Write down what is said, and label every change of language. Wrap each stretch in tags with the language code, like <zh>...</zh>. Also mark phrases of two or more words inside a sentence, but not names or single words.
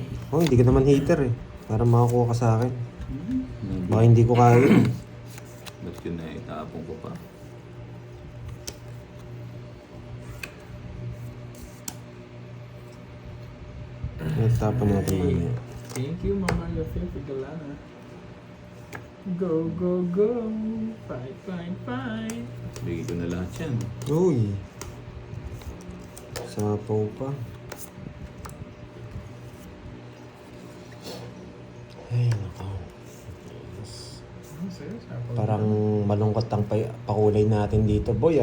<tl>Oh, hindi ka naman hater eh. Para makakuha ka sa akin. Hmm. Baka hindi ko kaya. Ba't yun na itapon ko pa? Tapon natin mamaya.</tl> <en>Thank you, Mama Lafay Galana. Go, go, go. Fight.</en> <tl>Bigay ko na lahat yan. Uy! Sapaw pa. Ay, nako. Parang malungkot ang pakulay natin dito, boy</tl>